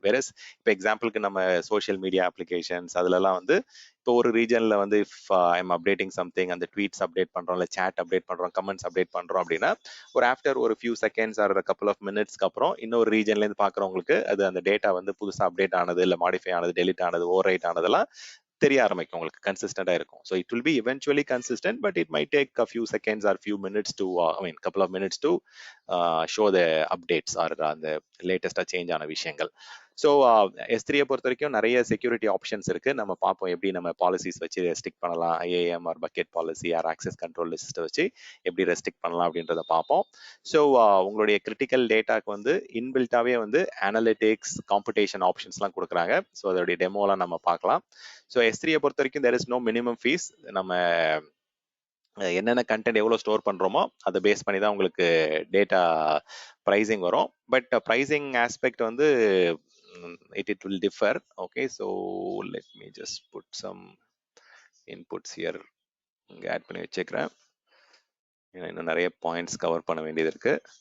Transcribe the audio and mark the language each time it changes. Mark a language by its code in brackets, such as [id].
[ta] வேற இப்போ எக்ஸாம்பிளுக்கு நம்ம சோஷியல் மீடியா அப்ளிகேஷன்ஸ் அதுலலாம் வந்து இப்போ ஒரு ரீஜன்ல வந்து [en] if I'm updating something [ta] அந்த ட்வீட்ஸ் அப்டேட் பண்றோம், இல்லை சேட் அப்டேட் பண்றோம், கமெண்ட்ஸ் அப்டேட் பண்றோம் அப்படின்னா ஒரு ஆஃப்டர் ஒரு few seconds R couple of மினிட்ஸ்க்கு அப்புறம் இன்னொரு ரீஜன்ல இருந்து பாக்குறவங்களுக்கு அது அந்த டேட்டா வந்து புதுசா அப்டேட் ஆனது, இல்லை மாடிஃபை ஆனது, டெலிட் ஆனது, ஓவர் ரைட் ஆனதெல்லாம் தெரிய ஆரம்பிக்கும், உங்களுக்கு கன்சிஸ்டண்டா இருக்கும். [en] so it will be eventually consistent, but it might take a few seconds or few minutes to couple of minutes to show the updates or [ta] அந்த லேட்டஸ்டா சேஞ்ச் ஆன விஷயங்கள். ஸோ S3 பொறுத்த வரைக்கும் நிறைய செக்யூரிட்டி ஆப்ஷன்ஸ் இருக்கு. நம்ம பார்ப்போம் எப்படி நம்ம பாலிசிஸ் வச்சு ரெஸ்ட்ரிக்ட் பண்ணலாம், IAM R bucket policy R access control லிஸ்ட்டை வச்சு எப்படி ரெஸ்ட்ரிக்ட் பண்ணலாம் அப்படின்றத பார்ப்போம். ஸோ உங்களுடைய கிரிட்டிக்கல் டேட்டாக்கு வந்து இன்பில்ட்டாவே வந்து அனலிட்டிக்ஸ் காம்படேஷன் ஆப்ஷன்ஸ்லாம் கொடுக்குறாங்க. ஸோ அதோடைய டெமோலாம் நம்ம பார்க்கலாம். ஸோ S3 பொறுத்த வரைக்கும் [en] there is no minimum fees. [ta] நம்ம என்னென்ன கண்டென்ட் எவ்வளோ ஸ்டோர் பண்ணுறோமோ அதை பேஸ் பண்ணி தான் உங்களுக்கு டேட்டா ப்ரைஸிங் வரும். [en] But pricing aspect வந்து it will differ. Okay, so let me just put some inputs here. [ta] இங்கே ஆட் பண்ணி வச்சுக்கிறேன், ஏன்னா இன்னும் நிறைய பாயிண்ட்ஸ் கவர் பண்ண வேண்டியது இருக்கு.